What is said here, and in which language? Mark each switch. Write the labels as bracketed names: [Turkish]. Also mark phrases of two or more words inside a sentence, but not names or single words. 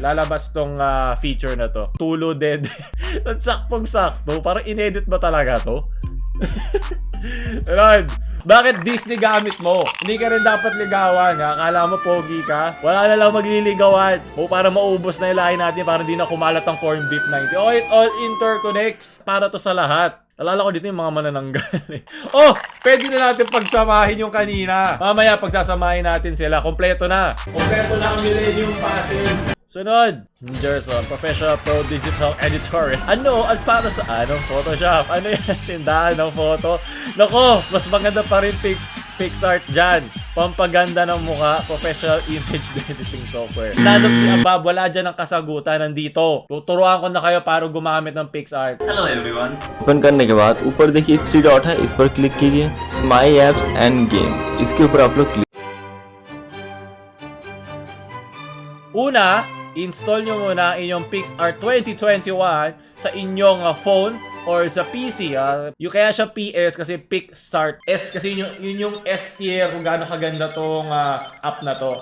[Filipino] Lalabas tong feature na to. Tulo dead. At saktong-sakto. Parang inedit ba talaga to? Ron, bakit Disney gamit mo? Hindi ka rin dapat ligawan. Akala mo pogi ka? Wala na lang magliligawan. O para maubos na ilahin natin para hindi na kumalat ang corn beef 90. [English] Oh, it all interconnects. [Filipino] Para to sa lahat. Alala ko dito yung mga manananggal eh. Oh! Pwede na natin pagsamahin yung kanina. Mamaya pagsasamahin natin sila. Kompleto na. Kompleto na ang Millennium Puzzle. Sunod, Gerson, Professional Pro Digital Editor. Ano? At para sa anong Photoshop? Ano yan? Tindahan ng photo? Nako, mas maganda pa rin PixArt dyan. Pampaganda ng mukha, [English] professional image editing software. None of the above, [Filipino] wala dyan ang kasagutan. Nandito. Tuturuan ko na kayo para gumamit ng PixArt. [English] Hello everyone. [Hindi] ओपन करने के बाद ऊपर देखिए 3 डॉट है, इस पर क्लिक कीजिए माई एप्स एंड गेम, इसके ऊपर आप लोग क्लिक [Filipino] Una, install nyo muna ang inyong PixArt 2021 sa inyong phone or sa PC. Yung kaya siya PS kasi PixArt. S kasi yun yung S tier kung gaano kaganda tong app na to.